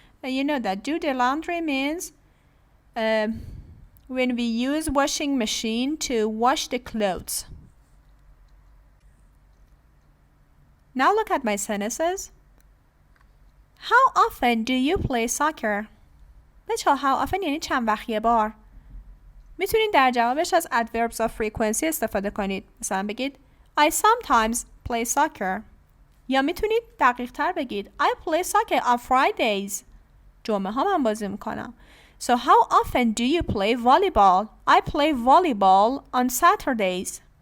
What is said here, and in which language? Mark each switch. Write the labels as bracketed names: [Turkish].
[English] You know that do the laundry means when we use washing machine to wash the clothes. Now look at my sentences. How often do you play soccer? [Persian] بچه how often یعنی چند وقت یه بار. میتونید در جوابش از adverbs of frequency استفاده کنید. مثلا بگید [English] I sometimes play soccer. [Persian] یا میتونید دقیق تر بگید [English] I play soccer on Fridays. [Persian] جمعه ها من بازی میکنم. [English] So how often do you play volleyball? I play volleyball on Saturdays.